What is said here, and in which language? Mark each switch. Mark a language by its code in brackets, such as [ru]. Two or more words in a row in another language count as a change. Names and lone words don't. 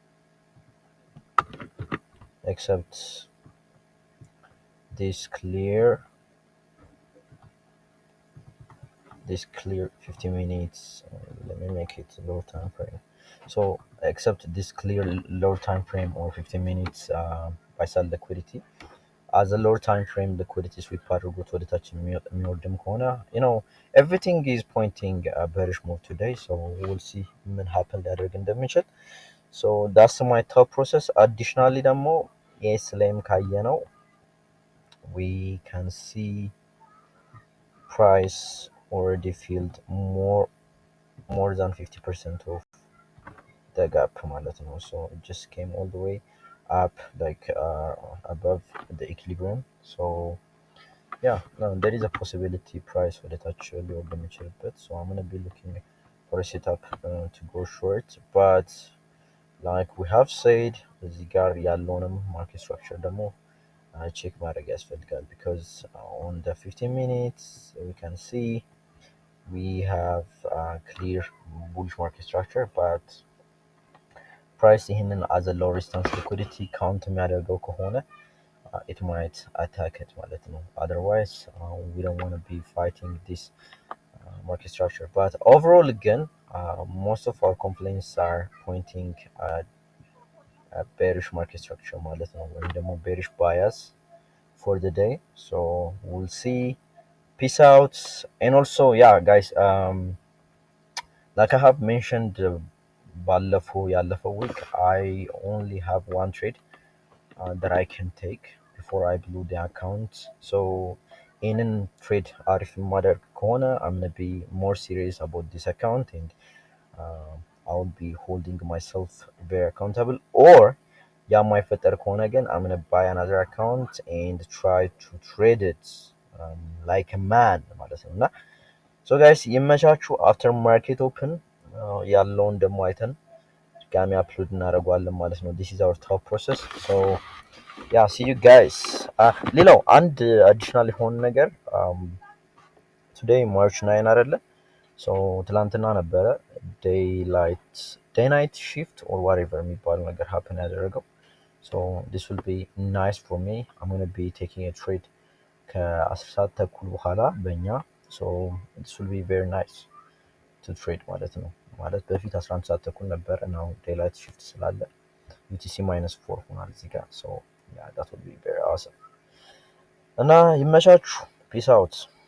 [en] Except this clear 50 minutes. Let me make it low time frame. So except this clear low time frame or 15 minutes buy side liquidity, as a lower time frame liquidity sweep [am] አድርጎት ወደ ታች የሚወርድም ከሆነ, [en] everything is pointing a bearish move today, so we'll see ምን happen [am] ሊያደርግ እንደሚችል. [en] So that's my thought process. [am] Additionally ደግሞ ኤስ ላይም ካየነው, [en] we can see price already filled more than 50% of the gap [am] ማለት ነው. [en] So it just came all the way up, like above the equilibrium. So yeah, no, there is a possibility price [am] ወደ ታች ሊወርድ የሚችልበት. [en] So I'm gonna be looking for a setup to go short, but like we have said, [am] እዚህ ጋር ያለውንም [en] market structure [am] ደግሞ check ማድረግ ያስፈልጋል, [en] because on the 15 minutes we can see we have a clear bullish market structure, but price ይህንን as a low resistance liquidity count [am] የሚያደርገው ከሆነ [en] it might attack it [am] ማለት ነው. [en] Otherwise we don't want to be fighting this market structure. But overall again, most of our complaints are pointing at a bearish market structure [am] ማለት ነው, ወይም ደግሞ [en] bearish bias for the day. So we'll see. Peace out. And also, yeah guys, like I have mentioned, [am] ባለፈው ያለፈው [en] week I only have one trade that I can take before I blew the account. So in trade [am] አሪፍ የማደርግ ከሆነ, [en] I'm gonna be more serious about this account, and I'll be holding myself very accountable. Or [am] ያ የማይፈጠር ከሆነ ግን [en] I'm gonna buy another account and try to trade it like a man [am] ማለት ነው. እና so guys, ይመቻችሁ. [en] after market open [am] ያለውን ደግሞ አይተን ድጋሚ አፕሎድ እናደርገዋለን ማለት ነው. [en] this is our thought process. So yeah, see you guys. [am] ሌላው አንድ additional የሆነ ነገር, [en] today March 9 አይደለ? So [am] ትላንትና ነበረ [en] day night shift or whatever [am] የሚባል ነገር [en] happen ያደረገው. So this will be nice for me. I'm going to be taking a trade [am] ከ10 ሰዓት ተኩል በኋላ በእኛ. [en] So this will be very nice to trade [am] ማለት ነው. ማለት በፊት 11 ሰዓት ተኩል ነበር እና አሁን [en] daylight shift [am] ስላለ UTC -4 ሆኗል እዚህ ጋር. [en] So yeah, that would be very awesome. [am] እና ይመቻችሁ. [en] Peace out.